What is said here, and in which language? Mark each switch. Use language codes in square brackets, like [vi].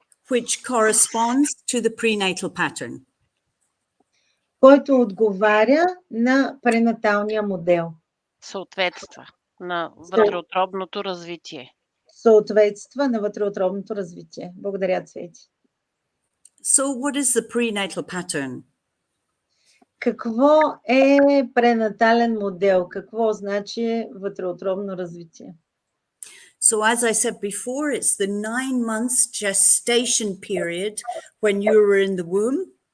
[en] Which corresponds to the prenatal pattern. [bg] Който отговаря на пренаталния модел. Съответства на вътреутробното развитие. Съответства на вътреутробното развитие. Благодаря, Цвети. [en] So what is the prenatal pattern? [bg] Какво е пренатален модел? Какво значи вътреутробно развитие? [en] So as I said before, it's the 9 months gestation period when you were in the womb.